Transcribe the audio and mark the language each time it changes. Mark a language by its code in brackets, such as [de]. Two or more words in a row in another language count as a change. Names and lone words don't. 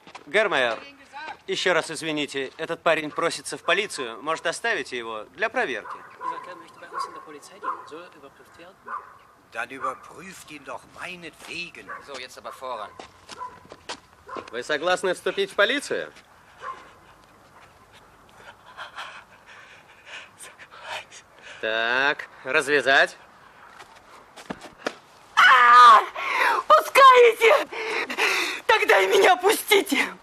[ru] Гермайер, еще раз извините, этот парень просится в полицию. Может, оставите его для проверки? [de] Dann überprüft ihn doch meinetwegen. So, jetzt aber voran. [ru] Вы согласны вступить в полицию? Так, развязать. Пускаете? Тогда и меня пустите.